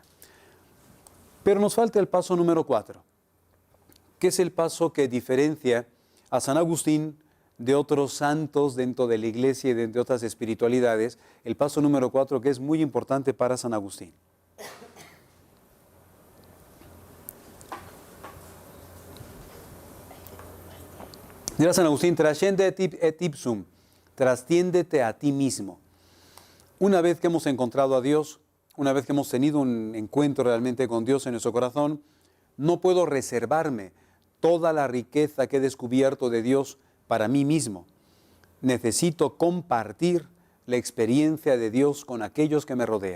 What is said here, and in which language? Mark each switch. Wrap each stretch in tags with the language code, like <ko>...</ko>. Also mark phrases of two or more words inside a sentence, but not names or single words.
<es>Pero nos falta el paso número 4, que es el paso que diferencia a San Agustín de otros santos dentro de la iglesia y de otras espiritualidades. El paso número 4, que es muy importante para San Agustín. Dirá San Agustín,</es> <la>trascende et ipsum,</la> <es>trasciéndete a ti mismo. Una vez que hemos encontrado a Dios, una vez que hemos tenido un encuentro realmente con Dios en nuestro corazón, no puedo reservarme toda la riqueza que he descubierto de Dios para mí mismo. Necesito compartir la experiencia de Dios con aquellos que me rodean.</es>